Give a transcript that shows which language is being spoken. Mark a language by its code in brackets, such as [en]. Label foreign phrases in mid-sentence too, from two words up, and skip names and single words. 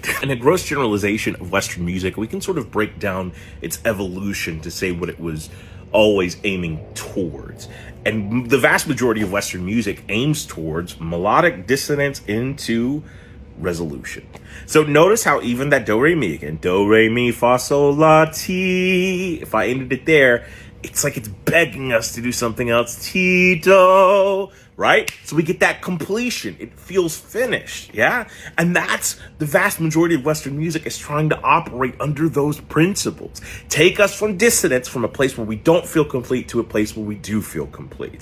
[en] In a gross generalization of Western music, we can sort of break down its evolution to say what it was always aiming towards. And the vast majority of Western music aims towards melodic dissonance into resolution. So notice how even that do, re, mi again, do, re, mi, fa, sol, la, ti, if I ended it there, it's like it's begging us to do something else. Ti, do, right? So we get that completion. It feels finished, yeah? And that's the vast majority of Western music is trying to operate under those principles. Take us from dissonance, from a place where we don't feel complete, to a place where we do feel complete.